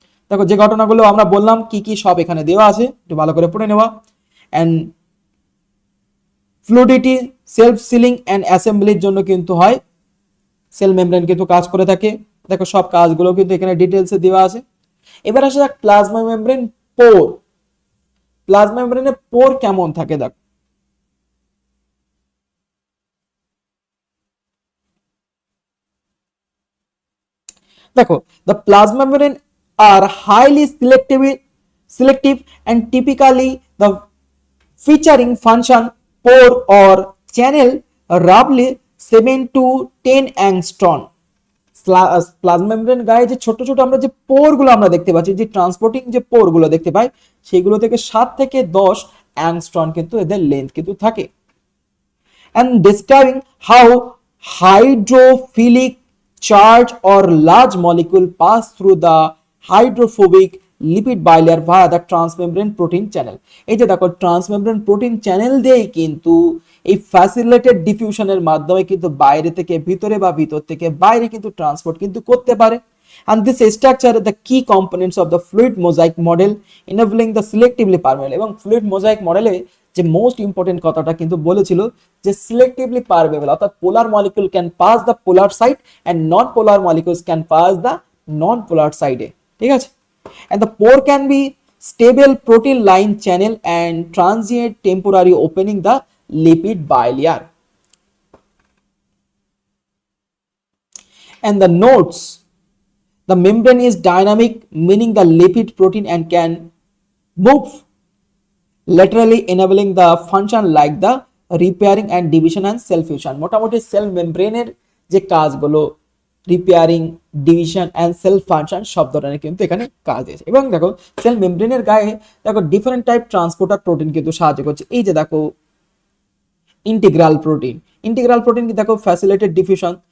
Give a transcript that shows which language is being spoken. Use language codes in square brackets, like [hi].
[bn] দেখো যে ঘটনাগুলো আমরা বললাম কি কি সব এখানে দেওয়া আছে, একটু ভালো করে পড়ে নেওয়া। And fluidity, self ceiling and অ্যাসেম্বলির জন্য কিন্তু হয়, সেল মেমব্রেন কিন্তু কাজ করে থাকে। দেখো সব কাজগুলো কিন্তু এখানে ডিটেলসে দেওয়া আছে। এবার আসা যাক প্লাজমা মেমব্রেন, পোর। প্লাজমা মেমব্রেনে পোর কেমন থাকে দেখো, দেখো [en] the plasma membrane are highly selective and typically the featuring function pore or channel roughly 7 to 10 angstrom। [bn] Plasma membrane গায়ে যে ছোট ছোট আমরা যে পোর গুলো আমরা দেখতে পাচ্ছি, যে ট্রান্সপোর্টিং যে পোর গুলো দেখতে পাই, সেগুলো থেকে 7 থেকে 10 অ্যাংস্ট্রম কিন্তু এদের লেন্থ কিন্তু থাকে। [en] and describing how hydrophilic charge or large molecule pass through the hydrophobic lipid bilayer via the transmembrane protein channel। [bn] এই যে দেখো ট্রান্সমেমব্রেন প্রোটিন চ্যানেল দিয়েই কিন্তু এই ফ্যাসিলিটেটেড ডিফিউশনের মাধ্যমে কিন্তু বাইরে থেকে ভিতরে বা ভিতর থেকে বাইরে কিন্তু ট্রান্সপোর্ট কিন্তু করতে পারে। [en] and this structure the key components of the fluid mosaic model enabling the selectively permeable। [bn] এবং ফ্লুইড মোজাইক মডেলে যে মোস্ট ইম্পর্টেন্ট কথাটা কিন্তু বলেছিল যে সিলেক্টিভলি পারমেবল, অর্থাৎ [en] Polar molecule can pass the polar side and non polar molecules can pass the non polar সাইডে। [bn] ঠিক আছে, [en] and the pore can be stable protein line channel and transient temporary opening the lipid bilayer। and the notes, the membrane is dynamic, meaning the lipid protein and can move laterally enabling the function like the repairing and division and cell fusion। [bn] মোটামুটি sell মেমব্রেনের যে কাজগুলো repairing, division end sale function সব ধরনের কিন্তু এখানে কাজ দিয়েছে। এবং দেখো সেল মেমব্রেনের গায়ে দেখো ডিফারেন্ট টাইপ ট্রান্সপোর্টার প্রোটিন কিন্তু সাহায্য করছে। এই যে দেখো ইন্টিগ্রাল প্রোটিন কি দেখো ফ্যাসিলিটেড ডিফিউশন।